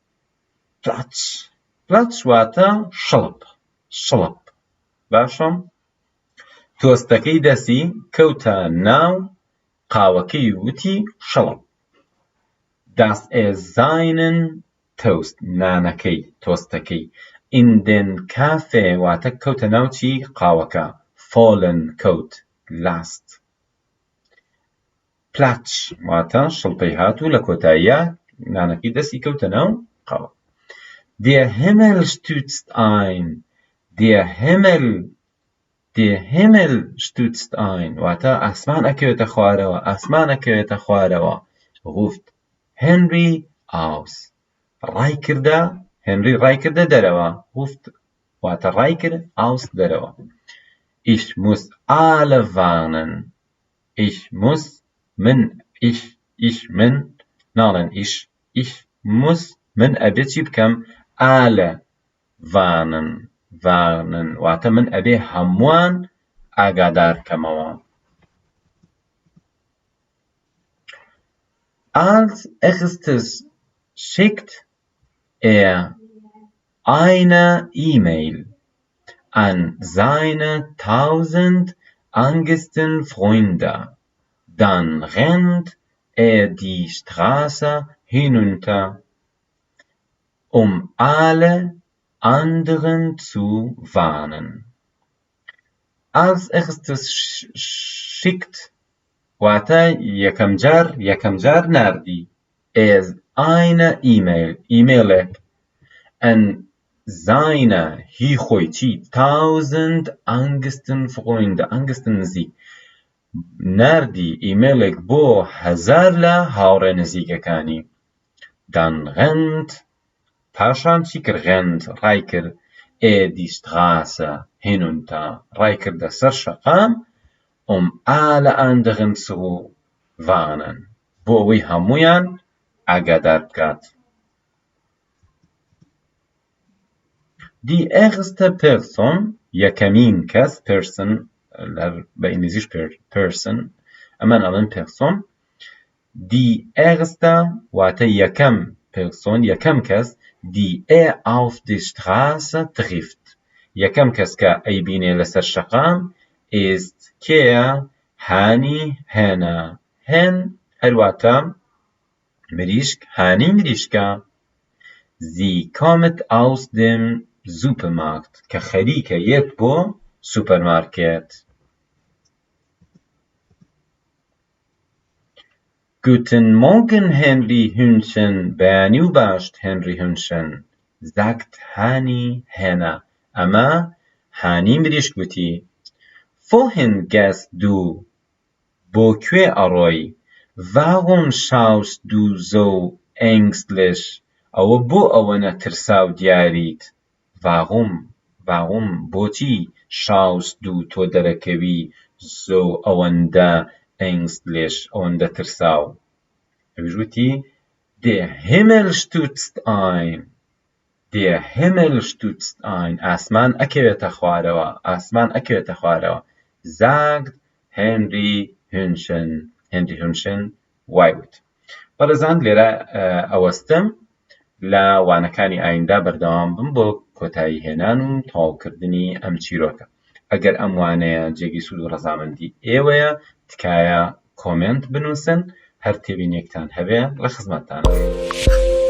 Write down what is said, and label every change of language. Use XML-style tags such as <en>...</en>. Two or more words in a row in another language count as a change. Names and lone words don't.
<ckb>Platsch واتە شڵپ. باشم؟ تۆستەکەی دەسی کەوتە ناو قاوەکەی وتی شڵپ.</ckb> <de>dass seinen Toast</de> <ckb>نانەکەی تۆستەکەی</ckb> <de>in den Kaffee</de> <ckb>واتە کەوتە ناو چی؟ قاوەکە. fallen کەوت lässt. Platsch واتە شڵپەی هاتوو لە کۆتاییە نانەکەی دەستی کەوتە ناو قاوە.</ckb> <de>Der Himmel stürzt ein. Der Himmel stürzt ein</de> <ckb>واتە ئاسمان ئەکەوێتە خوارەوە. ئاسمان ئەکەوێتە خوارەوە.</ckb> <de>ruft Henry aus.</de> <ckb>Henry ڕای کردە دەرەوە.</ckb> <de>ruft</de> <ckb>واتە ڕای کرد</ckb> <de>aus دەرەوە. Ich muss alle warnen. Ich muss</de> <ckb>ناڵێن</ckb> <de>ich muss</de> <ckb>من ئەبێ چی بکەم؟</ckb> <de>alle warnen</de> <ckb>واتە من ئەبێ هەمووان ئاگادار بکەمەوە.</ckb> <de>als erstes schickt eine E-Mail an seine 1000 engsten Freunde. Dann rennt die Straße hinunter, alle anderen zu warnen. Als erstes schickt</de> <ckb>واتە یەکەم جار ناردی</ckb> <de>eine E-Mailێک an seine</de> <ckb>هی خۆی چی 1000</ckb> <de>engsten Freunde engsten</de> <ckb>نزیک ناردی ئیمێلێک بۆ 1000 لە هاوڕێ نزیکەکانی.</ckb> <de>dann rennt</de> <ckb>پاشان چی کرد؟ rennt ڕای کرد</ckb> <de>die Straße hinunter</de> <ckb>ڕای کردە سەر شەقام</ckb> <de>alle anderen zu warnen</de> <ckb>بۆ ئەوەی هەموویان ئاگادار بکات.</ckb> <de>die erste Person</de> <ckb>یەکەمین کەس person بە ئینگلیزیش person ئەمان ئەڵێن person.</ckb> <de>die erste</de> <ckb>واتە یەکەم person یەکەم کەس</ckb> <de>die auf die Straße trifft</de> <ckb>یەکەم کەس کە ئەیبینێ لەسەر شەقام ist کێیە؟ هانی هێنە. هێن هەرواتە مریشک هانی مریشکە.</ckb> <de>sie kommt aus dem Supermarkt</de> <ckb>کە خەریکە یێت بۆ سوپەرمارکێت.</ckb> <de>Guten Morgen, Henry Hühnchen.</de> <ckb>بەیانی و باشت هێنری هونشن. sagt هانی هێنە. ئەمە هانی مریشک وتی.</ckb> <de>wohin gehst du?</de> <ckb>بۆ کوێ ئەڕۆی؟</ckb> <de>warum schaust du so ängstlich?</de> <ckb>ئەوە بۆ ئەوەنە ترساو دیاریت؟ warum بۆچی</ckb> <de>schaust du</de> <ckb>تۆ دەرەکەوی so ئەوەندە ängstlich ئەوەندە ترساو ئەویش وتی</ckb> <de>der Himmel stürzt ein der Himmel stürzt ein</de> <ckb>ئاسمان ئەکەوێتە خوارەوە ئاسمان ئەکەوێتە خوارەوە sagt Henry Hünschen وای وت بەڕێزان لێرە ئەوەستم لە وانەکانی ئایندا بەردەوام بم بۆ کۆتایی هێنان و تەواوکردنی ئەم چیرۆکە ئەگەر ئەم وانەیە جێگی سوود و ڕەزامەندی ئێوەیە تکایە کۆمنت بنووسن هەر تێبینێکتان هەبێ لە خزمەتتانە</ckb>